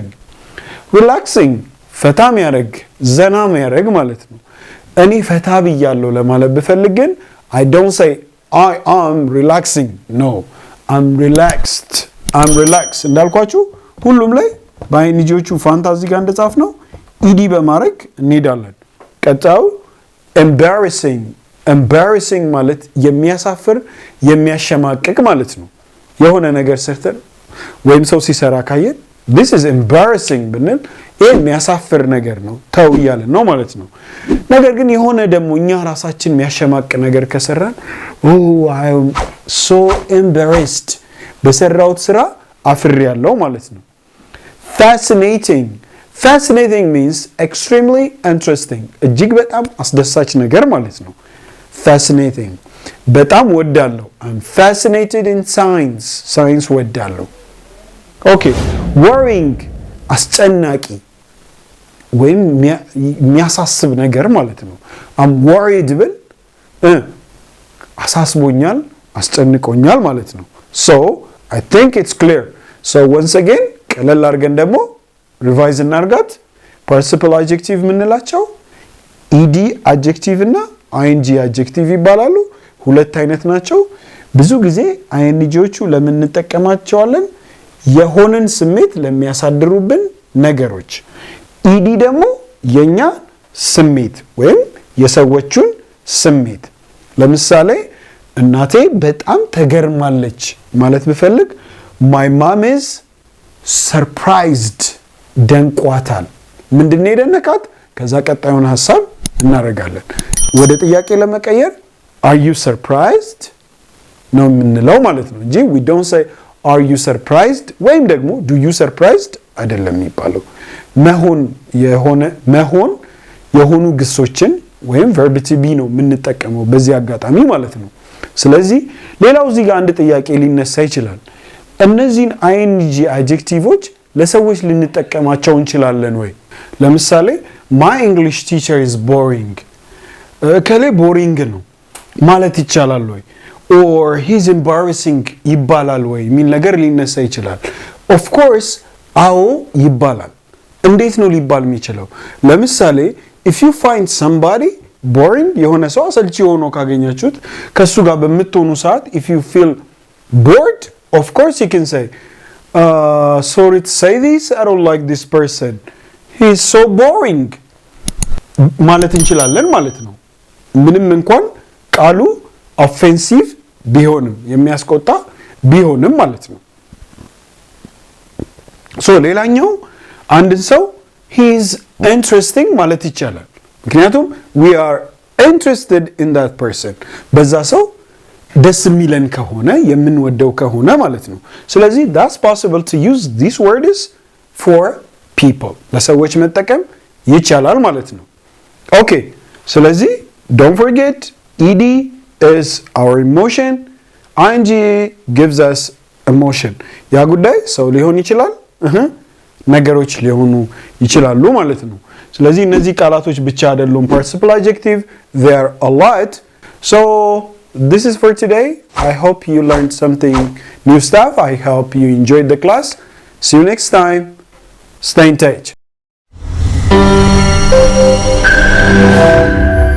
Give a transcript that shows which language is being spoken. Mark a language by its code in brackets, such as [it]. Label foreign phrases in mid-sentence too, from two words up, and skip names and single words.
[en] Relaxing, [am] ፈታ የሚያደርግ ዘና የሚያደርግ ማለት ነው። እኔ ፈታ ብያለሁ ለማለት ብፈልግ ግን [en] I don't say I am relaxing. No, I'm relaxed. I'm relaxed [am] እንዳልኳችሁ ሁሉም ላይ በአይንጆቹ ፋንታዚ ጋር እንደጻፍ ነው ኢዲ በማድረግ እንሄዳለን። ቀጣዩ embarrassing ማለት የሚያሳፍር የሚያሸማቅቅ ማለት ነው። የሆነ ነገር ሰርተን ወይም ሰው ሲሰራ ካየን [en] this is embarrassing [am] ብንል ይሄ የሚያሳፍር ነገር ነው ተው እያለን ነው ማለት ነው። ነገር ግን የሆነ ደግሞ እኛ ራሳችን የሚያሸማቅ ነገር ከሰራን [en] I am so embarrassed [am] በሰራውት ስራ አፍሬያለሁ ማለት ነው። [en] Fascinating means extremely interesting. [am] እጅግ በጣም አስደሳች ነገር ማለት ነው። Fascinating በጣም ወዳለሁ [en] I'm fascinated in science. [am] ሳይንስ ወዳለሁ። [en] Okay, worrying [am] አስጨናቂ ወይም የሚያሳስብ ነገር ማለት ነው። [en] I'm worried [am] ብል አሳስቦኛል አስጨንቆኛል ማለት ነው። [en] So I think it's clear. So once again [am] ቀለል አድርገን ደግሞ ሪቫይዝ እናርጋት። [en] participle adjective [am] ምንላቸው [en] ed adjective [am] እና [en] ing adjective [am] ይባላሉ። ሁለት አይነት ናቸው። ብዙ ጊዜ ingዎቹ ለምን እንጠቀማቸዋለን? የሆነን ስሜት ለሚያሳድሩብን ነገሮች። ed ደግሞ የኛ ስሜት ወይም የሰዎቹን ስሜት። ለምሳሌ እናቴ በጣም ተገርማለች ማለት ብፈልግ [en] my mom is surprised [am] ደንቋታል። ምንድነው የደነቃት? ከዛ ቀጣዩን ሐሳብ እናረጋለን። ወደ ጥያቄ ለመቀየር [en] are you surprised [am] ነው የምንለው ማለት ነው እንጂ [en] we don't say are you surprised [am] ወይም ደግሞ [en] do you surprised [am] አይደለም የሚባለው። የሆኑ ግሶችን ወይም [en] verb to be [am] ነው የምንጠቀመው በዚህ አጋጣሚ ማለት ነው። ስለዚህ ሌላው እዚህ ጋር አንድ ጥያቄ ሊነሳ ይችላል። እነዚህን [en] ing adjectives [am] ለሰዎች ልንጠቀማቸው እንችላለን ወይ? ለምሳሌ [en] my English teacher is boring [am] ከሌ ቦሪንግ ነው ማለት ይቻላል ወይ? [en] or he's embarrassing [am] ይባላል ወይ የሚል ነገር ሊነሳ ይችላል። [en] of course [am] አዎ ይባላል። እንዴት ነው ሊባል የሚችለው? [en] ለምሳሌ if you find somebody boring [am] የሆነ ሰው አሰልቺ ሆኖ ካገኛችሁት ከሱ ጋር በምትሆኑ ሰዓት [en] if you feel bored, of course you can say sorry to say this, I don't like this person, he is so boring [am] ማለት እንችላለን ማለት ነው። ምንም እንኳን ቃሉ ኦፌንሲቭ ቢሆንም የሚያስቆጣ ቢሆንም ማለት ነው። ሶ ሌላኛው አንድን ሰው [en] he is interesting [am] ማለት ይቻላል። ምክንያቱም [en] we are interested in that person [am] በዛ ሰው ደስ የሚለን ከሆነ የምንወደው ከሆነ ማለት ነው። [en] ስለዚህ that's possible to use these words for people [am] ለሰዎች መጠቀም ይቻላል ማለት ነው። [en] Okay, ስለዚህ don't forget ed is our emotion, ing gives us emotion. [am] ያ ጉዳይ ሰው ሊሆን ይችላል ነገሮች ሊሆኑ ይችላሉ ማለት ነው። ስለዚህ እነዚህ ቃላቶች ብቻ አይደሉም [en] participle adjective, they are a lot. So this is for today. I hope you learned something new stuff. I hope you enjoyed the class. See you next time. Stay in touch.